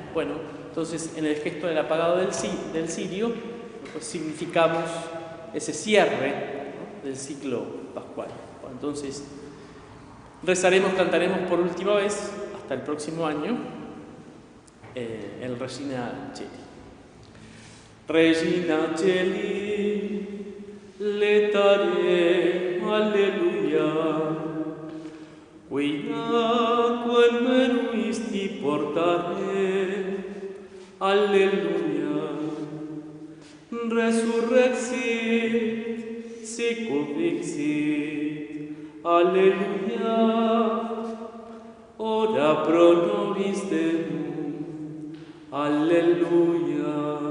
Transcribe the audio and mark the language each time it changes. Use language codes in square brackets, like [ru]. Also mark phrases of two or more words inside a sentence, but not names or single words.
[es] Bueno, entonces en el gesto del apagado del cirio, pues significamos ese cierre, ¿no?, del ciclo pascual. Bueno, entonces rezaremos, cantaremos por última vez hasta el próximo año el Regina Coeli. [la] Regina Coeli, letare, alleluia, quia quem meruisti portare, alleluia, resurrexit, sicut vixit, alleluia, ora pro nobis Deum, alleluia.